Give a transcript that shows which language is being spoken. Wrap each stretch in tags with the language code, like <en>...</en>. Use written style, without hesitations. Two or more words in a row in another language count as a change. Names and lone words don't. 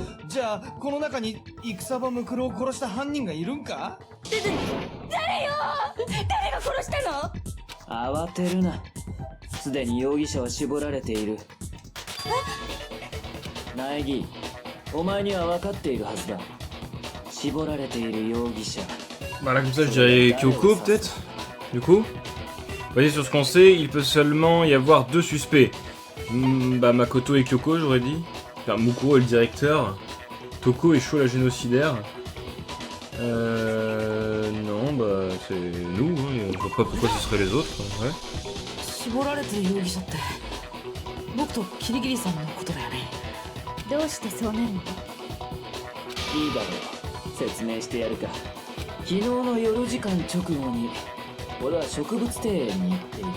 <ja>じゃあこの中に戦場ムクロを殺した犯人がいるんか？誰よ？誰が殺したの？慌てるな。すでに容疑者は絞られている。苗木、お前には分かっているはずだ。絞られている容疑者。</ja> <fr>Bah là comme ça je dirais Kyoko peut-être. Du coup, voyez sur ce qu'on sait, il peut seulement y avoir deux suspects. Bah Makoto et Kyoko j'aurais dit. Enfin Mukuro est le directeur. Toko et Sho la génocidaire. Non, bah c'est nous, hein. Je vois pas pourquoi ce serait les autres. Ouais.</fr> <ja>絞られてる容疑者って僕とキリギリさんのことだよね。どうしてそうなるの？いいだろう、説明してやるか。昨日の夜時間直後に俺は植物庭園に行っている。</ja>